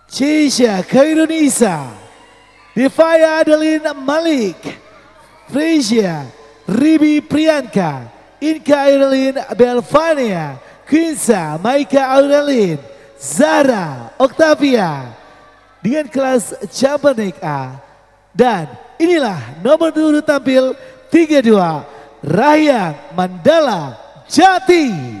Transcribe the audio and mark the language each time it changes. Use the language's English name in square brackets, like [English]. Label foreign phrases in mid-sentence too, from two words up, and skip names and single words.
[Indonesian] Cisha Khairunisa, Devaya Adeline Malik, Fresia Ribi Priyanka, Inka Adeline Belvania, Quinsa Maika Aurelin, Zara Octavia dengan kelas Cabernet A. Dan inilah nomor 2 tampil 32 Rahyang Mandala Jati.